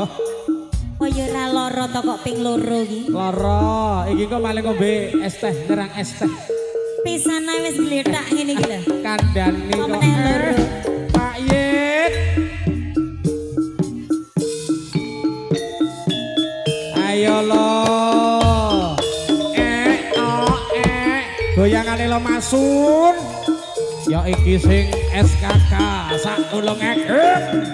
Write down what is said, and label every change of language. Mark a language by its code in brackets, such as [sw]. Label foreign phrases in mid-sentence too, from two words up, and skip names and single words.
[jv] Kaya ora lara to kok ping loro iki. Lara, iki kok malah ngombe es teh, nyerang es teh. Pisane wis gletak ngene iki lho. Kandhani kok. Pak Yit. Ayo lo. Goyangane lo Masun. Ya iki sing SKK sak tulung ekek.